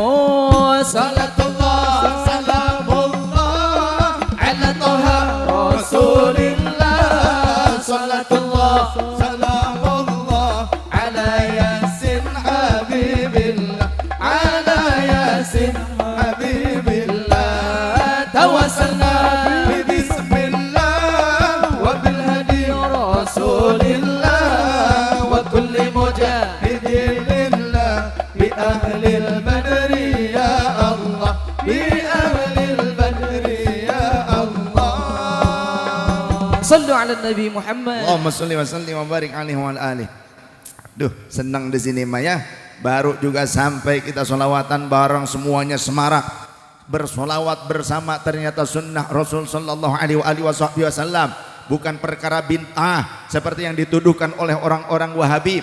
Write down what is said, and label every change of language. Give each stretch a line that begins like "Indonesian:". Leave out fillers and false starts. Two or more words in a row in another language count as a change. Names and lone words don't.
Arabic: صلاة الله سلام الله على طه رسول الله. صلاة الله سلام الله على يس حبيب الله. على يس حبيب الله. توسلنا ببسم الله وبالهادي رسول الله وكل مجاهد لله بأهل البدر يا الله بأهل البدر يا الله. صلوا على النبي محمد. اللهم صل وسلم وبارك عليه وعلى آله.
Indonesian: Duh, senang di sini Maya. Baru juga sampai kita sholawatan bareng semuanya semarak. Bersolawat bersama ternyata sunnah Rasul
Arabic: صلى الله عليه وسلم,
Indonesian: bukan perkara bid'ah seperti yang dituduhkan oleh orang-orang Wahabi.